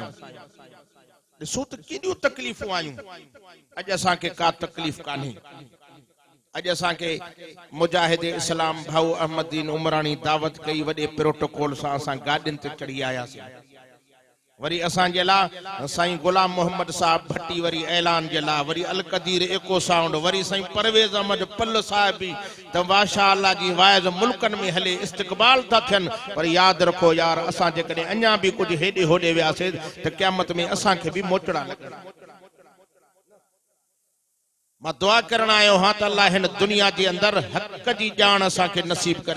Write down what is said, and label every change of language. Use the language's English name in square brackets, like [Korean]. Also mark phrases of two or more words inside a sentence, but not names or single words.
[Sindhi] ॾिसो त केॾियूं तकलीफ़ूं आयूं। अॼु असांखे का तकलीफ़ कान्हे। अॼु असांखे मुजाहिद इस्लाम भाऊ अहमदीन उमरानी दावत कई वॾे प्रोटोकॉल सां असां गाॾियुनि ते चढ़ी आयासीं। वरी असांजे लाइ साईं गुलाम मोहम्मद साहब भट्टी वरी ऐलान जे लाइ वरी अल कदीर एको साउंड वरी साईं परवेज़ अहमद पल साहिब भी त माशाअल्लाह जी वाइज मुल्कन में हले इस्तक़बाल था थियन। पर याद रखो यार असां जेकॾहिं अञा भी कुछ हेॾे होॾे वियासीं त क़यामत में असांखे भी मोचड़ा लॻंदा। मां दुआ करण आयो हां त अल्लाह हिन दुनिया जे अंदर हक़ जी ॼाण असांखे नसीब करे।